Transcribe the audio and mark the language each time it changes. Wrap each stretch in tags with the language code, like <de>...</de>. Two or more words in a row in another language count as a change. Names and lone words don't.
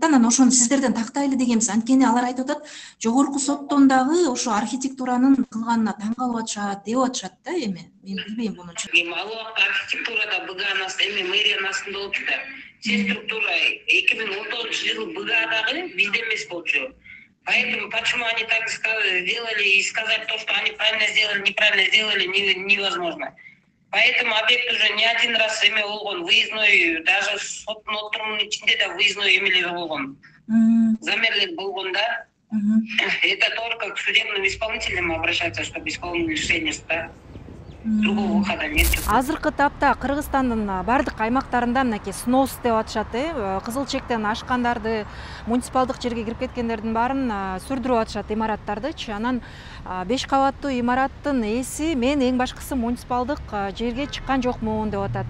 <ky>Анан ошону сиздерден тактайлы дегенбиз. Анткени алар айтып атат, жогорку соттон дагы ошо архитектуранын кылганына таң калып атышат деп атышат да. Эми мен билбейм муну. Ал убакта архитектурада БГА эми мэриянын астында болчу да.</ky> <ru>Все структура</ru> <ky>2019-жылы БГАдагы бизде эмес болчу.</ky> <ru>Поэтому почему они так сделали и сказать то, что они правильно сделали, неправильно сделали, невозможно. Поэтому объект уже не один раз</ru> <ky>эме болгон,</ky> <ru>выездной, даже</ru> <ky>соттун отурумунун ичинде да</ky> <ru>выездной</ru> <ky>эмелери болгон. Замерлер болгон да.</ky> <ru>Это только к судебным исполнителям обращаться, чтобы исполнили решение суда. Другого выхода нет.</ru> <ky>Азыркы тапта Кыргызстандын бардык аймактарында мынакей снос деп атышат, кызыл чектен ашкандарды, муниципалдык жерге кирип кеткендердин баарын сүрдүрүп атышат имараттардычы. Анан 5 кабаттуу имараттын ээси мен эң башкысы муниципалдык жерге чыккан жокмун деп атат.</ky>